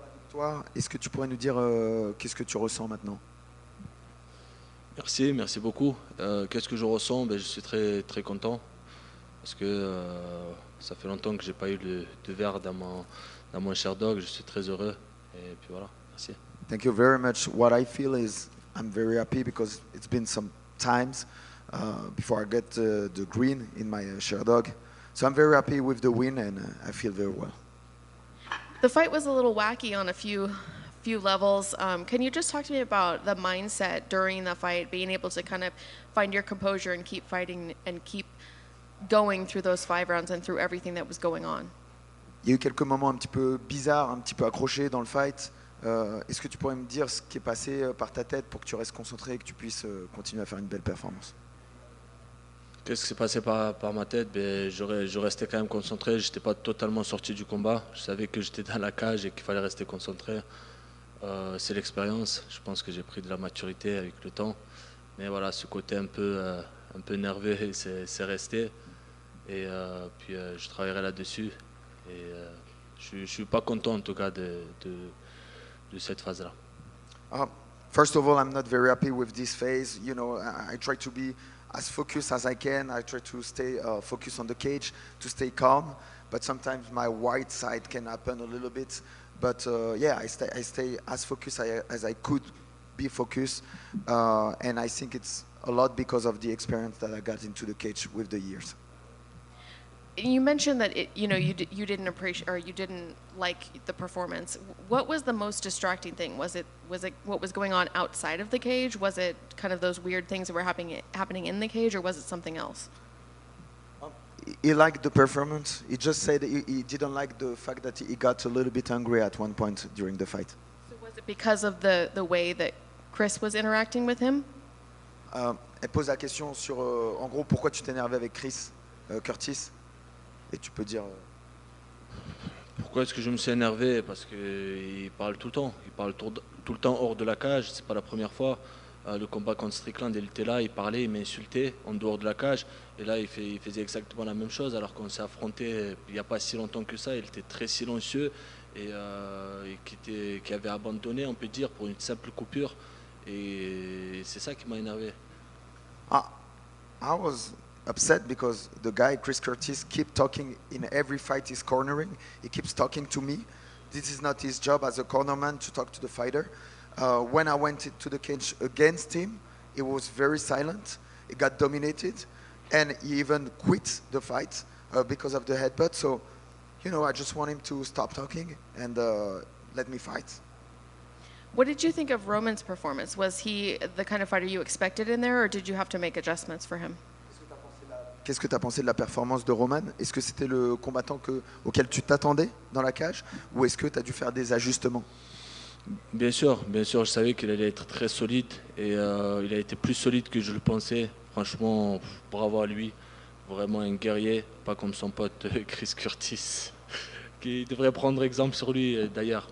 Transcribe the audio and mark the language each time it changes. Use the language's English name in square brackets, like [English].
[French] Toi, est-ce que tu pourrais nous dire qu'est-ce que tu ressens maintenant? Merci beaucoup. Qu'est-ce que je ressens? Je suis très, très content parce que ça fait longtemps que j'ai pas eu de verre dans mon Sherdog. Je suis très heureux. Et puis voilà, merci. [English] Thank you very much. What I feel is I'm very happy because it's been some times before I get the green in my Sherdog. So I'm very happy with the win and I feel very well. The fight was a little wacky on a few levels. Can you just talk to me about the mindset during the fight, being able to kind of find your composure and keep fighting and keep going through those 5 rounds and through everything that was going on? [French] Il y a eu quelques moments un petit peu bizarres, un petit peu accrochés dans le fight. Est-ce que tu pourrais me dire ce qui est passé par ta tête pour que tu restes concentré et que tu puisses continuer à faire une belle performance? Qu'est-ce qui s'est passé par ma tête? Je restais quand même concentré. Je n'étais pas totalement sorti du combat. Je savais que j'étais dans la cage et qu'il fallait rester concentré. C'est l'expérience. Je pense que j'ai pris de la maturité avec le temps. Mais voilà, ce côté un peu nerveux, c'est resté. Et puis je travaillerai là-dessus. Et je ne suis pas content en tout cas de cette phase-là. [English] First of all, I'm not very happy with this phase. You know, I try to be as focused as I can. I try to stay focused on the cage, to stay calm. But sometimes my white side can happen a little bit. But yeah, I stay as focused as I could be focused. And I think it's a lot because of the experience that I got into the cage with the years. You mentioned that you didn't appreciate or you didn't like the performance. What was the most distracting thing? Was it what was going on outside of the cage? Was it kind of those weird things that were happening in the cage, or was it something else? He liked the performance. He just said he didn't like the fact that he got a little bit angry at one point during the fight. So was it because of the way that Chris was interacting with him? [French] Elle pose la question sur, en gros, pourquoi tu t'énervais avec Chris Curtis? Et tu peux dire... Pourquoi est-ce que je me suis énervé? Parce qu'il parle tout le temps. Il parle tout le temps hors de la cage. C'est pas la première fois. Le combat contre Strickland, il était là, il parlait, il m'insultait en dehors de la cage. Et là, il faisait exactement la même chose alors qu'on s'est affronté il n'y a pas si longtemps que ça. Il était très silencieux et qui avait abandonné, on peut dire, pour une simple coupure. Et c'est ça qui m'a énervé. [English] I was upset because the guy, Chris Curtis, keep talking in every fight he's cornering. He keeps talking to me. This is not his job as a cornerman to talk to the fighter. When I went to the cage against him, he was very silent. He got dominated, and he even quit the fight because of the headbutt. So, you know, I just want him to stop talking and let me fight. What did you think of Roman's performance? Was he the kind of fighter you expected in there, or did you have to make adjustments for him? [French] Qu'est-ce que tu as pensé de la performance de Roman? Est-ce que c'était le combattant auquel tu t'attendais dans la cage, ou est-ce que tu as dû faire des ajustements? Bien sûr, je savais qu'il allait être très solide et il a été plus solide que je le pensais. Franchement, bravo à lui, vraiment un guerrier, pas comme son pote Chris Curtis, qui devrait prendre exemple sur lui d'ailleurs.